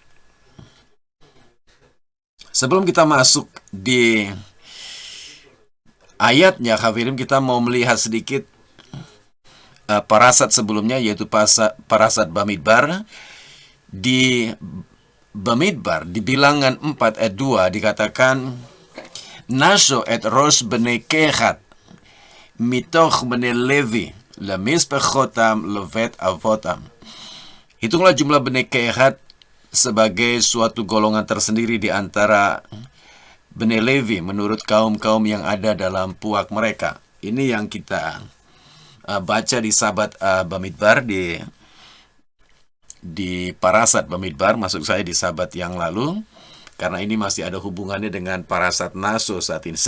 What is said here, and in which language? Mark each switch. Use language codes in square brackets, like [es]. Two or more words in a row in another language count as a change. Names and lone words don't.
[id] Sebelum kita masuk di ayatnya, Khavirim, kita mau melihat sedikit parasat sebelumnya, yaitu parasat Bamidbar. Di Bamidbar, di bilangan 4 ayat 2 dikatakan, [he] נשא את ראש בני קהת מתוך בני לוי למשפחתם לבית אבתם. [id] Hitunglah jumlah [he] בני קהת [id] sebagai suatu golongan tersendiri di antara [he] בני לוי [id] menurut kaum-kaum yang ada dalam puak mereka. Ini yang kita baca di sabat Bamidbar, di parasat Bamidbar, maksud saya di sabat yang lalu, karena ini masih ada hubungannya dengan parasat Naso saat ini.